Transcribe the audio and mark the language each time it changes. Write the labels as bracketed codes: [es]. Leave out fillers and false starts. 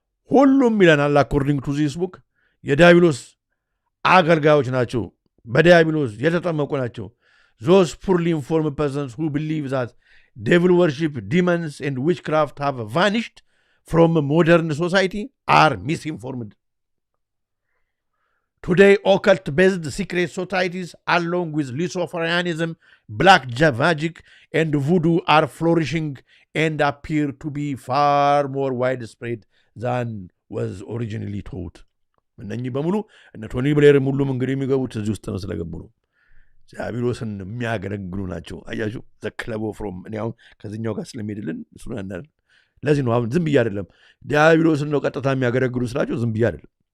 [am] ሁሉም ይለናል [en] according to this book [am] የዲያብሎስ አገልጋዮች ናቸው። በዲያብሎስ የተጠመቁ ናቸው። [en] Those poorly informed persons who believe that devil worship, demons, and witchcraft have vanished from modern society are misinformed. Today, occult-based secret societies, along with Luciferianism, black magic, and voodoo, are flourishing and appear to be far more widespread than was originally taught. [am] እነኚህ በሙሉ እነ ቶኒ ብሌርም ሁሉም እንግዲህ የሚገቡት እዚህ ውስጥ ነው ስለገቡ ነው። ዲያብሎስን የሚያገለግሉ ናቸው። አያችሁ the club of Rome እኔ አሁን ከዚህኛው ጋር ስለሚሄድልን እሱን ያናል። ለዚህ ነው አሁን ዝም ብዬ አይደለም ዲያብሎስን ነው ቀጥታ የሚያገለግሉ ስላቸው ዝም ብዬ አይደለም።